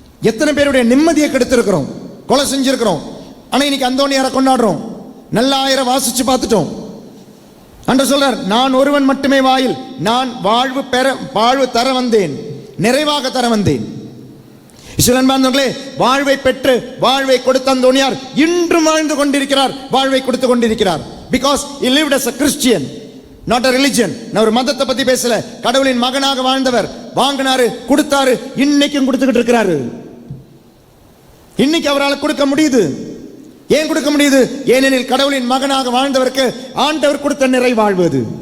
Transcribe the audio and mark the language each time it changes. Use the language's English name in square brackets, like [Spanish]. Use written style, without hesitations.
[Tamil] எத்தனை பேருடைய நிம்மதியை கெடுத்திருக்கிறோம், கொலை செஞ்சிருக்கிறோம். ஆனால் இன்னைக்கு அந்தோனியாரை கொண்டாடுறோம், நல்ல ஆயிரம் வாசிச்சு பார்த்துட்டோம். அன்று சொல்றார், நான் ஒருவன் மட்டுமே வாயில், நான் வாழ்வு தர வந்தேன், நிறைவாக தர வந்தேன். அன்பார்ந்தவர்களே, வாழ்வை பெற்று வாழ்வை கொடுத்த அந்தோனியார் இன்றும் வாழ்ந்து கொண்டிருக்கிறார், வாழ்வை கொடுத்து கொண்டிருக்கிறார். [English] Because he lived as a Christian, not a religion. [Tamil] நான் ஒரு மதத்தை பத்தி பேசல, கடவுளின் மகனாக வாழ்ந்தவர். வாங்கினாரு, கொடுத்தாரு, இன்னைக்கும் கொடுத்துக்கிட்டு இருக்கிறாரு. இன்னைக்கு அவரால் கொடுக்க முடியுது. ஏன் கொடுக்க முடியுது? ஏனெனில் கடவுளின் மகனாக வாழ்ந்தவருக்கு ஆண்டவர் கொடுத்த நிறைவாழ்வு அது.